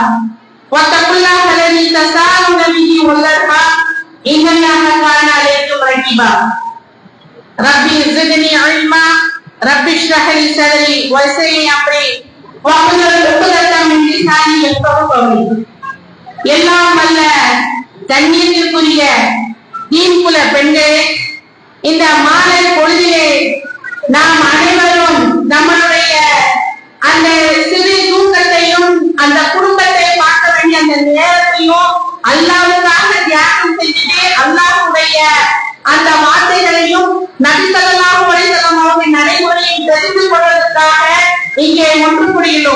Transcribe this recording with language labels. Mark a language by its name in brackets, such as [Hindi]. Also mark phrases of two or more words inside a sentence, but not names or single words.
[Arabic] واتقوا الله الذي تساءلون به والأرحام إن الله كان عليكم رقيبا. رب زدني علما رب اشرح لي صدري ويسر لي أمري واحلل عقدة من لساني يفقهوا قولي. [Tamil] எல்லாம் வல்ல கண்ணியத்திற்குரிய தீன்குல பெண்களே, இந்த மாலை பொழுதிலே நாம் அனைவரும் நம்மளுடைய அந்த சிறு தூக்கத்தையும் அந்த குடும்பத்தை பார்க்க வேண்டிய அந்த நேரத்தையும் அல்லாஹ்வுக்காக தியானம் செஞ்சுட்டு அல்லாஹ்வுடைய அந்த வார்த்தைகளையும் நபி [Arabic] صلى الله عليه وسلم [Tamil] அவர்களின் நடைமுறையை தெரிந்து கொள்வதற்காக இங்கே ஒன்று கூடியுள்ளோம்.